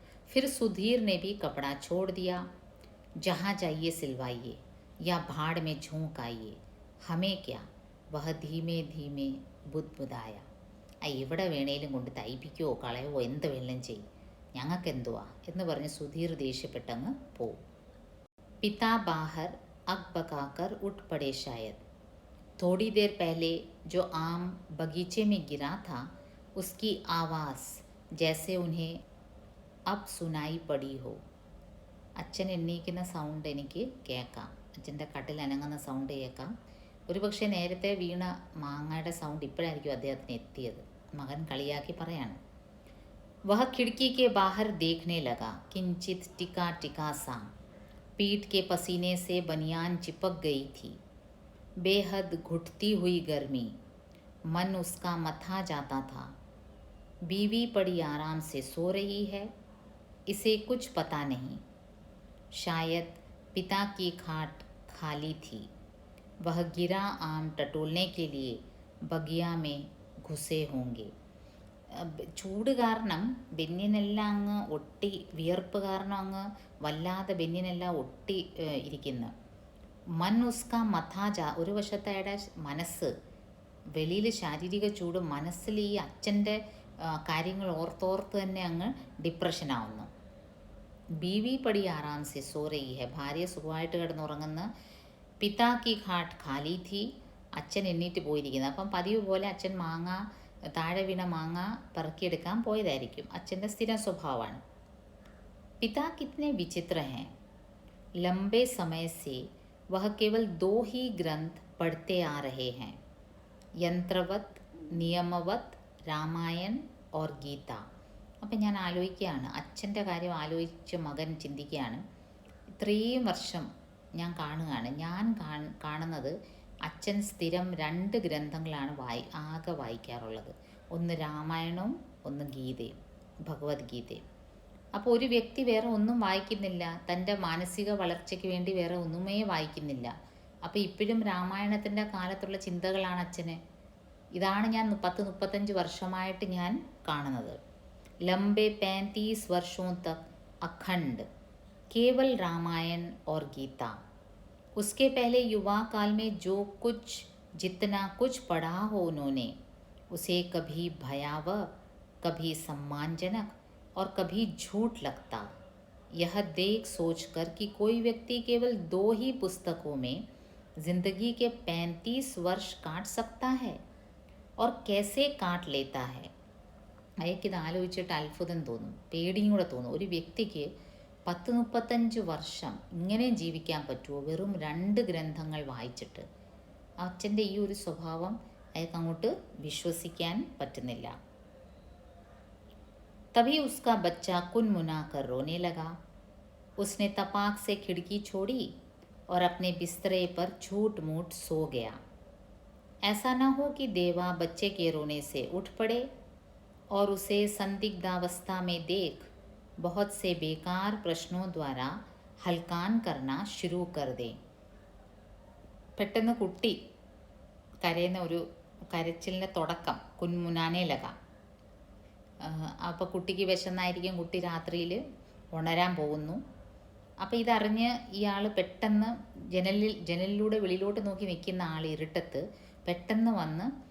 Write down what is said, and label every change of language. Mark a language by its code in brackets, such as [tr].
[hi] फिर सुधीर ने भी कपड़ा छोड़ दिया. जहाँ जाइए सिलवाइए या भाड़ में झोंक आइए, हमें क्या. वह धीमे धीमे बुदबुदाया. [ml] എവിടെ വേണേലും കൊണ്ട് തയ്പ്പിക്കുകയോ കളയുവോ എന്ത് വേണേലും ചെയ്യും, ഞങ്ങൾക്ക് എന്തുവാ എന്ന് പറഞ്ഞ് സുധീർ ദേഷ്യപ്പെട്ടങ്ങ് പോവും. [hi] पिता बाहर अग पकाकर उठ पड़े शायद. थोड़ी देर पहले जो आम बगीचे में गिरा था उसकी आवाज़ जैसे उन्हें अब सुनाई पड़ी हो. [ml] അച്ഛൻ എണ്ണീക്കുന്ന സൗണ്ട് എനിക്ക് കേൾക്കാം, അച്ഛൻ്റെ കട്ടിൽ അനങ്ങുന്ന സൗണ്ട് കേൾക്കാം. ഒരുപക്ഷെ നേരത്തെ വീണ മാങ്ങയുടെ സൗണ്ട് ഇപ്പോഴായിരിക്കും അദ്ദേഹത്തിന് എത്തിയത്. മകൻ കളിയാക്കി പറയാണ്. [hi] वह खिड़की के बाहर देखने लगा. किंचित टिका टिका सा. पीठ के पसीने से बनियान चिपक गई थी. बेहद घुटती हुई गर्मी. मन उसका मथा जाता था. बीवी पड़ी आराम से सो रही है, इसे कुछ पता नहीं. शायद पिता की खाट खाली थी. वह गिरा आम टटोलने के लिए बगिया में घुसे होंगे. [ml] ചൂട് കാരണം ബെന്നിനെല്ലാം അങ്ങ് ഒട്ടി, വിയർപ്പ് കാരണം അങ്ങ് വല്ലാതെ ബെന്നിനെല്ലാം ഒട്ടി ഇരിക്കുന്നു. [hi] മൻ ഉസ്ക മഥാജ, [ml] ഒരു വശത്തെ അയാളുടെ മനസ്സ്, വെളിയിൽ ശാരീരിക ചൂട്, മനസ്സിൽ ഈ അച്ഛൻ്റെ കാര്യങ്ങൾ ഓർത്തോർത്ത് തന്നെ അങ്ങ് ഡിപ്രഷനാവുന്നു. [hi] ബീവി പടി ആറാം സെ സോ റഹി ഹെ, [ml] ഭാര്യ സുഖമായിട്ട് കിടന്നുറങ്ങുന്ന. [hi] പിതാ കി ഘാട്ട് ഖാലി ഥി, [ml] അച്ഛൻ എണ്ണീറ്റ് പോയിരിക്കുന്നത്. അപ്പം പതിവ് പോലെ അച്ഛൻ മാങ്ങ, താഴെ വീണ മാങ്ങ പറക്കിയെടുക്കാൻ പോയതായിരിക്കും. അച്ഛൻ്റെ സ്ഥിരം സ്വഭാവമാണ്. [hi] പിതാ കിത്നെ വിചിത്ര ഹെ. ലംബे समय से वह केवल 2 ही ग्रंथ पढ़ते आ रहे हैं, यंत्रवत नियमवत രാമായൺ ഓർ ഗീത. [ml] അപ്പം ഞാൻ ആലോചിക്കുകയാണ്, അച്ഛൻ്റെ കാര്യം ആലോചിച്ച് മകൻ ചിന്തിക്കുകയാണ്. ഇത്രയും വർഷം ഞാൻ കാണുകയാണ്, ഞാൻ കാണുന്നത് അച്ഛൻ സ്ഥിരം 2 ഗ്രന്ഥങ്ങളാണ് ആകെ വായിക്കാറുള്ളത്. ഒന്ന് രാമായണവും ഒന്ന് ഗീതയും, ഭഗവത്ഗീതയും. അപ്പോൾ ഒരു വ്യക്തി വേറെ ഒന്നും വായിക്കുന്നില്ല, തൻ്റെ മാനസിക വളർച്ചയ്ക്ക് വേണ്ടി വേറെ ഒന്നുമേ വായിക്കുന്നില്ല. അപ്പോൾ ഇപ്പോഴും രാമായണത്തിൻ്റെ കാലത്തുള്ള ചിന്തകളാണ് അച്ഛന്. ഇതാണ് ഞാൻ 30-35 വർഷമായിട്ട് ഞാൻ കാണുന്നത്. [hi] ലംബെ 35 വർഷോं तक अखंड केवल रामायण और गीता. उसके पहले युवा काल में जो कुछ जितना कुछ पढ़ा हो उन्होंने, उसे कभी भयावह, कभी सम्मानजनक और कभी झूठ लगता. यह देख सोचकर कि कोई व्यक्ति केवल 2 ही पुस्तकों में जिंदगी के 35 वर्ष काट सकता है और कैसे काट लेता है. [ml] അയാൾക്കിത് ആലോചിച്ചിട്ട് അത്ഭുതം തോന്നും, പേടിയും കൂടെ തോന്നും. ഒരു വ്യക്തിക്ക് 10-35 വർഷം ഇങ്ങനെയും ജീവിക്കാൻ പറ്റുമോ വെറും 2 ഗ്രന്ഥങ്ങൾ വായിച്ചിട്ട്? അച്ഛൻ്റെ ഈ ഒരു സ്വഭാവം അയാൾക്ക് അങ്ങോട്ട് വിശ്വസിക്കാൻ പറ്റുന്നില്ല. [hi] तभी उसका बच्चा कुनमुना कर रोने लगा. उसने तपाक से खिड़की छोड़ी और अपने बिस्तरे पर झूठ मूठ सो गया. ऐसा न हो कि देवा बच्चे के रोने से उठ पड़े और उसे संदिग्धावस्था में देख बहुत से बेकार प्रश्नों द्वारा हल्कान करना शुरू कर दे. [ml] പെട്ടെന്ന് കുട്ടി കരയുന്ന ഒരു കരച്ചിലിൻ്റെ തുടക്കം, [hi] കുൻമുനാനെ ലക. [ml] അപ്പോൾ കുട്ടിക്ക് വിശന്നായിരിക്കും, കുട്ടി രാത്രിയിൽ ഉണരാൻ പോകുന്നു. അപ്പോൾ ഇതറിഞ്ഞ് ഇയാൾ പെട്ടെന്ന് ജനലിലൂടെ വെളിയിലോട്ട് നോക്കി നിൽക്കുന്ന ആൾ ഇരുട്ടത്ത് പെട്ടെന്ന് വന്ന്